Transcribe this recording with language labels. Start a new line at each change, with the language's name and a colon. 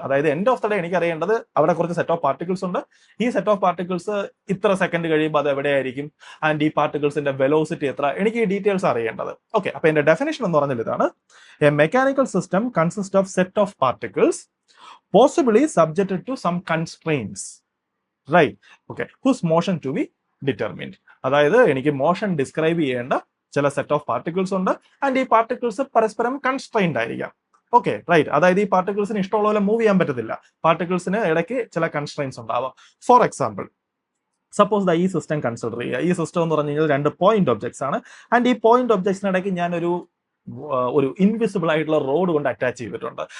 Malayalam: അതായത്
English: end of the day
Malayalam: എനിക്ക് അറിയേണ്ടത് അവിടെ കുറച്ച് സെറ്റ് ഓഫ് പാർട്ടിക്കിൾസ് ഉണ്ട്. ഈ സെറ്റ് ഓഫ് പാർട്ടിക്കിൾസ് ഇത്ര സെക്കൻഡ് കഴിയുമ്പോൾ അത് എവിടെയായിരിക്കും ആൻഡ് ഈ പാർട്ടിക്കിൾസിന്റെ വെലോസിറ്റി എത്ര, എനിക്ക് ഈ ഡീറ്റെയിൽസ് അറിയേണ്ടത്. ഓക്കെ, അപ്പൊ എന്റെ ഡെഫിനേഷൻ എന്ന് പറഞ്ഞാൽ ഇതാണ്.
English: A mechanical system consist of set of particles possibly subjected to some constraints, right? Okay, whose motion to be determined.
Malayalam: അതായത് എനിക്ക് മോഷൻ ഡിസ്ക്രൈബ് ചെയ്യേണ്ട ചില സെറ്റ് ഓഫ് പാർട്ടിക്കിൾസ് ഉണ്ട് ആൻഡ് ഈ പാർട്ടിക്കിൾസ് പരസ്പരം കൺസ്ട്രെയിൻഡ് ആയിരിക്കാം. ഓക്കെ റൈറ്റ്, അതായത് ഈ പാർട്ടിക്കിൾസിന് ഇഷ്ടമുള്ള പോലെ മൂവ് ചെയ്യാൻ പറ്റത്തില്ല. പാർട്ടിക്കിൾസിന് ഇടയ്ക്ക് ചില കൺസ്ട്രെയിൻസ് ഉണ്ടാവാം.
English: for example,
Malayalam: സപ്പോസ് ഈ സിസ്റ്റം കൺസിഡർ ചെയ്യുക. ഈ സിസ്റ്റം എന്ന് പറഞ്ഞു കഴിഞ്ഞാൽ 2 പോയിന്റ് ഒബ്ജക്ട്സ് ആണ് ആൻഡ് ഈ പോയിന്റ് ഒബ്ജക്ട്സിനിടയ്ക്ക് ഞാൻ ഒരു ഇൻവിസിബിൾ ആയിട്ടുള്ള റോഡ് കൊണ്ട് അറ്റാച്ച് ചെയ്തിട്ടുണ്ട്.